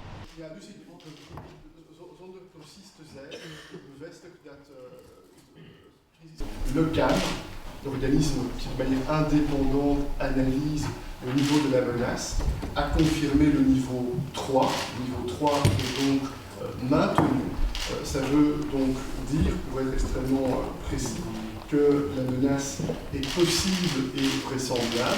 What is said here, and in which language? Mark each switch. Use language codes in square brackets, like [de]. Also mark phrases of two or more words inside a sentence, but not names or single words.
[nl] Ja, dus zonder precies te zijn, bevestigt dat [fr] le CAM, l'organisme qui de manière indépendante analyse le niveau de la menace, a confirmé le niveau 3. Le niveau 3 est donc maintenu. Ça veut donc dire, pour être extrêmement précis, que la menace est possible et vraisemblable.